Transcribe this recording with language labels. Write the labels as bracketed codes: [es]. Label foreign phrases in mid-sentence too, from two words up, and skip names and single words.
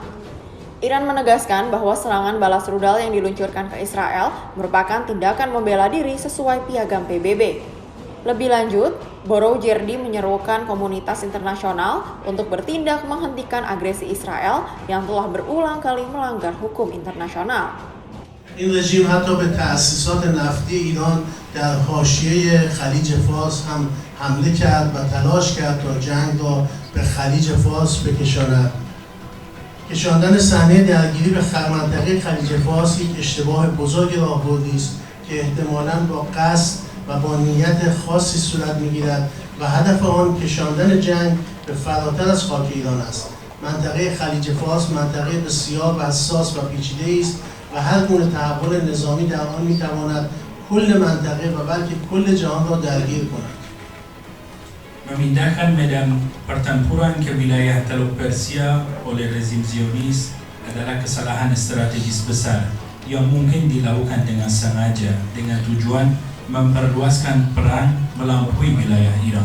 [id] Iran menegaskan bahwa serangan balas rudal yang diluncurkan ke Israel merupakan tindakan membela diri sesuai piagam PBB. Lebih lanjut, Barujerdi menyerukan komunitas internasional untuk bertindak menghentikan agresi Israel yang telah berulang kali melanggar hukum internasional. [fa] این رژیم حتی به تأسیسات نفتی ایران در حاشیه خلیج فارس هم حمله کرد و تلاش کرد تا جنگ را به خلیج فارس بکشاند. کشاندن صحنه درگیری به منطقه خلیج فارس یک اشتباه بزرگ راهبردی است که احتمالاً با قصد و با نیت خاصی صورت می‌گیرد و هدف آن کشاندن جنگ به فراتر از خاک ایران است. منطقه خلیج فارس منطقه بسیار حساس و پیچیده است و هر گونه تحول نظامی در آن می‌تواند کل منطقه و بلکه کل جهان را درگیر کند. [id] Memindahkan medan pertempuran ke wilayah Teluk Persia oleh rezim Zionis adalah kesalahan strategis besar yang mungkin dilakukan dengan sengaja dengan tujuan memperluaskan perang melampaui wilayah Iran.